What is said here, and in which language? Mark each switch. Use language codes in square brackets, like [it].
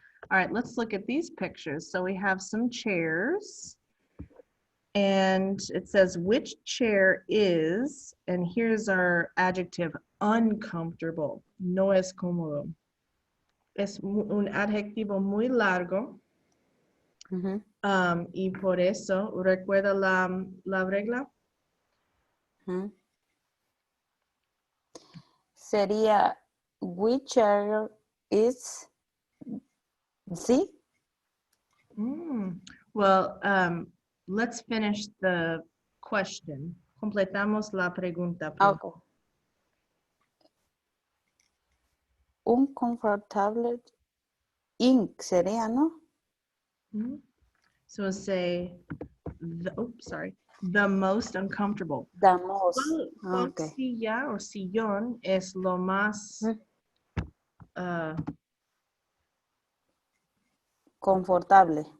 [en] All right, let's look at these pictures. So we have some chairs. And it says which chair is, and here's our adjective, uncomfortable. [es] No es cómodo. Es un adjetivo muy largo. Y por eso, ¿recuerda la regla? Sería, [en] which chair is C? Well, let's finish the question. [es] Completamos la pregunta. [en] Okay. [es] Un [en] comfortable ink [es] sería, ¿no? [en] So say, the most uncomfortable. The most. [es] ¿Cuál [en] Okay. [es] silla o sillón es lo más Confortable.